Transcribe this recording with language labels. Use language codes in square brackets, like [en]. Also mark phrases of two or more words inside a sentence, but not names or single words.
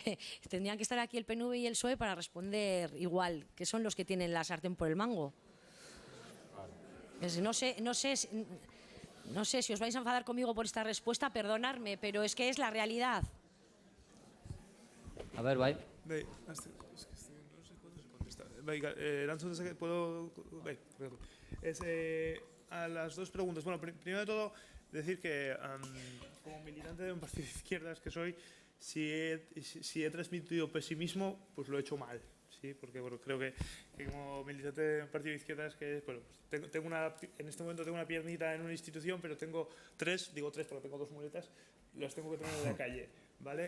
[es] tendrían que estar aquí el PNV y el PSOE para responder igual, que son los que tienen la sartén por el mango. No sé si os vais a enfadar conmigo por esta respuesta, perdonadme, pero es que es la realidad. A ver, [eu] bai. Bai, [es] no sé cuándo se contesta. [eu] Bai, erantzun dezake, [es] puedo... Bai, a las dos preguntas. Bueno, primero de todo, decir que como militante de un partido de izquierdas que soy, si he transmitido pesimismo, pues lo he hecho mal. Sí, porque bueno, creo que como militante de un partido de izquierdas, que bueno, pues en este momento tengo una piernita en una institución, pero tengo digo tres porque tengo dos muletas, las tengo que tener en la calle, ¿vale?